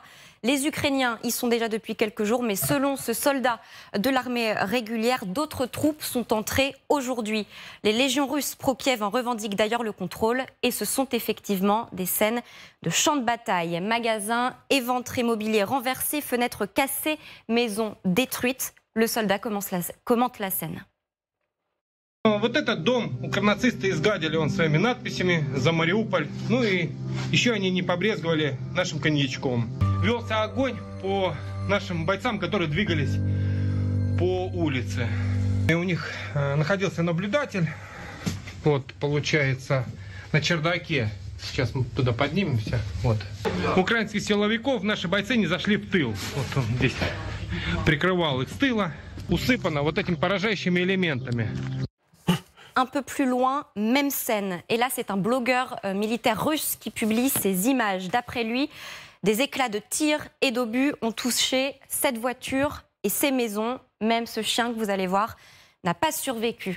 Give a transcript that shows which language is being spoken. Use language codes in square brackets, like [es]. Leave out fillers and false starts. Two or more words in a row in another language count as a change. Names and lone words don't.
[fr] Les Ukrainiens y sont déjà depuis quelques jours, mais selon ce soldat de l'armée régulière, d'autres troupes sont entrées aujourd'hui. Les légions russes pro-Kiev en revendiquent d'ailleurs le contrôle et ce sont effectivement des scènes de champs de bataille. Magasins éventrés, mobilier renversé, fenêtres cassées, maisons détruites. Le soldat commente la scène. [ru] Вот этот дом укрнацисты изгадили своими надписями за Мариуполь. Ну и еще они не побрезговали нашим коньячком. Велся огонь по нашим бойцам, которые двигались по улице. И у них находился наблюдатель, вот получается, на чердаке. Сейчас мы туда поднимемся. Вот. Украинских силовиков наши бойцы не зашли в тыл. Вот он здесь прикрывал их с тыла, усыпано вот этими поражающими элементами. [fr] Un peu plus loin, même scène. Et là, c'est un blogueur militaire russe qui publie ces images. D'après lui, des éclats de tir et d'obus ont touché cette voiture et ces maisons. Même ce chien que vous allez voir n'a pas survécu.